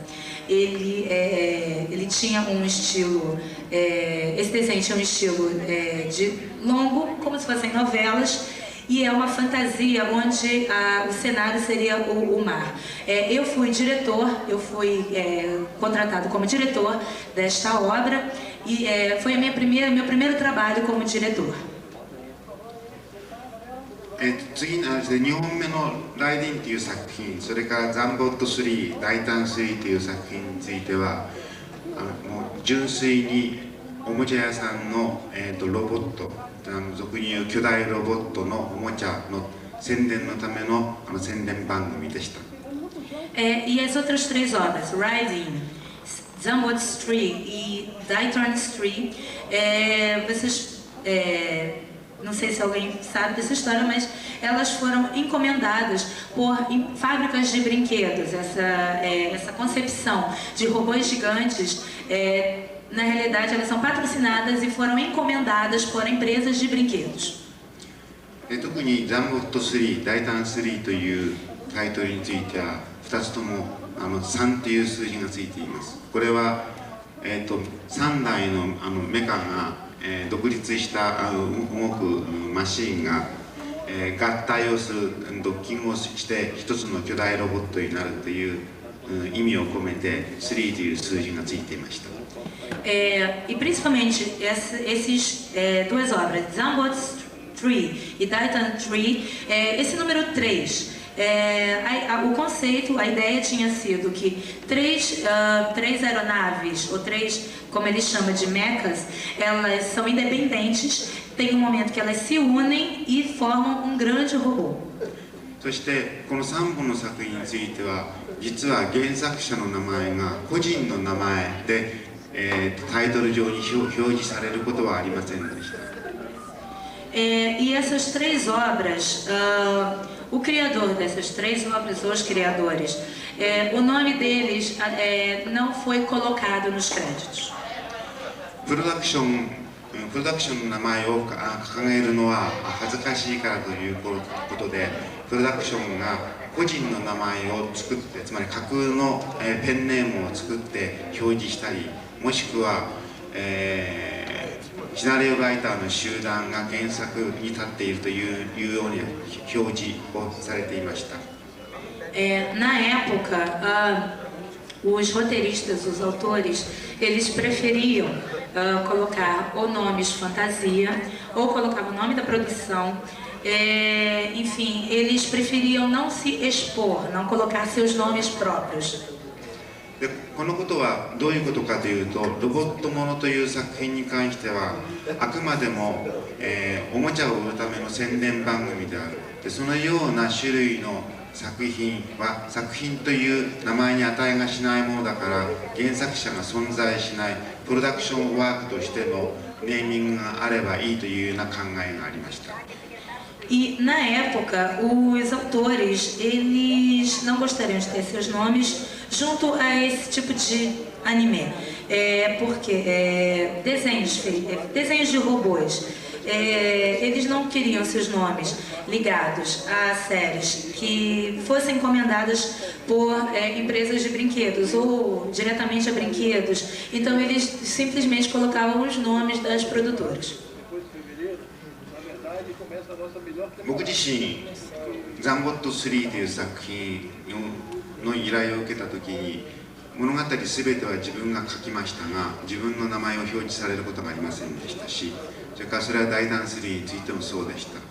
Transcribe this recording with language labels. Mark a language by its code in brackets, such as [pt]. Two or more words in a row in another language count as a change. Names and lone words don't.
[pt] Ele tinha um estilo, esse desenho tinha um estilo de longo, como se fossem novelas, e é uma fantasia onde o cenário seria o mar. Eu fui contratado como diretor desta obra e foi meu primeiro trabalho como diretor. [ja] 次の2本目の「ライディン」という作品、それから「ザンボット3」「大胆3」という作品についてはもう純粋におもちゃ屋さんの、ロボット、俗に言う巨大ロボットのおもちゃの宣伝のための宣伝番組でした。 [pt] E as outras 3 obras, Riding, Zambot Street e Daitan Street, vocês não sei se alguém sabe dessa história, mas elas foram encomendadas por fábricas de brinquedos. Essa concepção de robôs gigantes, na realidade, elas são patrocinadas e foram encomendadas por empresas de brinquedos. [ja] 特にザンボット3、大胆3というタイトルについては2つとも3という数字がついています。これは、3台のメカが独立した動くマシーンが合体をする、ドッキングをして一つの巨大ロボットになるという意味を込めて3という数字がついていました。 [pt] E principalmente esses 2 obras, Zambot 3 e Daitan 3, esse número 3. O conceito, a ideia tinha sido que 3 aeronaves, ou 3, como ele chama de mechas, elas são independentes, tem um momento que elas se unem e formam um grande robô. [ja] そしてこの3本の作品については実は原作者の名前が個人の名前で、タイトル上に表示されることはありませんでした。 [pt] E essas 3 obras, o criador dessas 3 obras, os criadores, o nome deles não foi colocado nos créditos. [ja] プロダクションの名前を掲げるのは恥ずかしいからということで、プロダクションが個人の名前を作って、つまり架空のペンネームを作って表示したり、もしくは、シナリオライターの集団が原作に立っているというように表示をされていました。 [pt] Na época, os roteiristas, os autores, eles preferiam colocar ou nomes fantasia, ou colocavam o nome da produção. Enfim, eles preferiam não se expor, não colocar seus nomes próprios. [ja] でこのことはどういうことかというと、ロボットものという作品に関してはあくまでも、おもちゃを売るための宣伝番組である。でそのような種類の作品は作品という名前に値がしないものだから原作者が存在しないプロダクションワークとしてのネーミングがあればいいというような考えがありました。 [pt] E na época, os autores, eles não gostariam de ter seus nomes junto a esse tipo de anime, porque desenhos de robôs, eles não queriam seus nomes ligados a séries que fossem encomendadas por empresas de brinquedos ou diretamente a brinquedos, então eles simplesmente colocavam os nomes das produtoras. [ja] 僕自身「ザンボット3」という作品の依頼を受けた時に物語全ては自分が書きましたが自分の名前を表示されることがありませんでしたし、それからそれは大胆3についてもそうでした。